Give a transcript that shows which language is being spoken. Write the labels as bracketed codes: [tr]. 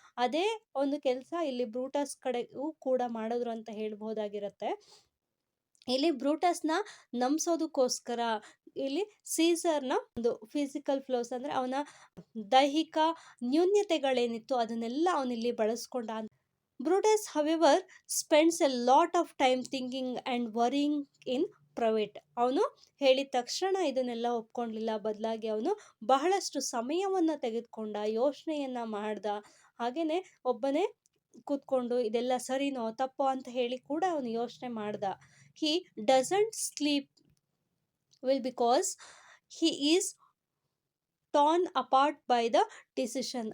[kn] ಅದೇ ಒಂದು ಕೆಲಸ ಇಲ್ಲಿ ಬ್ರೂಟಸ್ ಕಡೆಗೂ ಕೂಡ ಮಾಡಿದ್ರು ಅಂತ ಹೇಳ್ಬಹುದಾಗಿರುತ್ತೆ. ಇಲ್ಲಿ ಬ್ರೂಟಸ್ನ ನಂಬಿಸೋದಕ್ಕೋಸ್ಕರ ಇಲ್ಲಿ ಸೀಸರ್ನ ಒಂದು ಫಿಸಿಕಲ್ ಫ್ಲೋಸ್ ಅಂದ್ರೆ ಅವನ ದೈಹಿಕ ನ್ಯೂನ್ಯತೆಗಳೇನಿತ್ತು ಅದನ್ನೆಲ್ಲ ಅವನಿಲ್ಲಿ ಬಳಸ್ಕೊಂಡ. [en] Brutus, however, spends a lot of time thinking and worrying in private. [kn] ಅವನು ಹೇಳಿದ ತಕ್ಷಣ ಇದನ್ನೆಲ್ಲ ಒಪ್ಕೊಂಡ್ಲಿಲ್ಲ, ಬದಲಾಗಿ ಅವನು ಬಹಳಷ್ಟು ಸಮಯವನ್ನು ತೆಗೆದುಕೊಂಡ, ಯೋಚನೆಯನ್ನು ಮಾಡ್ದ. ಹಾಗೆಯೇ ಒಬ್ಬನೇ ಕೂತ್ಕೊಂಡು ಇದೆಲ್ಲ ಸರಿನೋ ತಪ್ಪೋ ಅಂತ ಹೇಳಿ ಕೂಡ ಅವನು ಯೋಚನೆ ಮಾಡ್ದ. [en] He doesn't sleep well because he is torn apart by the decision.